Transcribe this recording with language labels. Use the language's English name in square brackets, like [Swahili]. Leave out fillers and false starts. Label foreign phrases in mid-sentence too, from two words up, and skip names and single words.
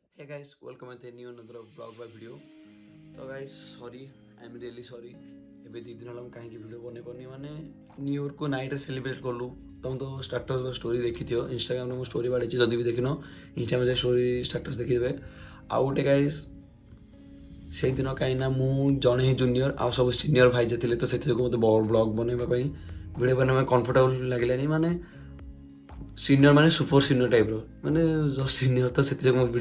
[English] Hey guys, welcome to a new another vlog by video. तो guys, sorry, I'm really sorry. [Odia] ଏବେ 2 ଦିନ ହେଲା ମୁଁ କାହିଁକି ଭିଡ଼ିଓ ବନେଇ ପାରୁନି ମାନେ [English] new yearକୁ [Odia] ନାଇଟ୍ରେ ସେଲିବ୍ରେଟ୍ କଲୁ ତମେ ତ ଷ୍ଟାଟସ୍ ବା ଷ୍ଟୋରି ଦେଖିଥିବ ଇନଷ୍ଟାଗ୍ରାମରେ ମୁଁ ଷ୍ଟୋରି ବାଡ଼ିଛି ଯଦି ବି ଦେଖିନ ଇନଷ୍ଟାଗ୍ରାମରେ [English] story status [Odia] ଦେଖିଦେବେ ଆଉ ଗୋଟେ ଗାଇସ୍ ସେଇଦିନ କାହିଁକିନା ମୁଁ ଜଣେ ହିଁ ଜୁନିୟର ଆଉ ସବୁ ସିନିୟର ଭାଇ ଯେ ଥିଲେ ତ ସେଥିଯୋଗୁଁ ମୋତେ ବ୍ଲଗ୍ ବନେଇବା ପାଇଁ ଭିଡ଼ିଓ ବନେଇବା ପାଇଁ କମ୍ଫର୍ଟେବଲ୍ ଲାଗିଲାନି ମାନେ ସିନିୟର ମାନେ [English] super senior [Odia] ଟାଇପ୍ର ମାନେ [English] just senior [Odia] ତ ସେଥିଯୋଗୁଁ ମୁଁ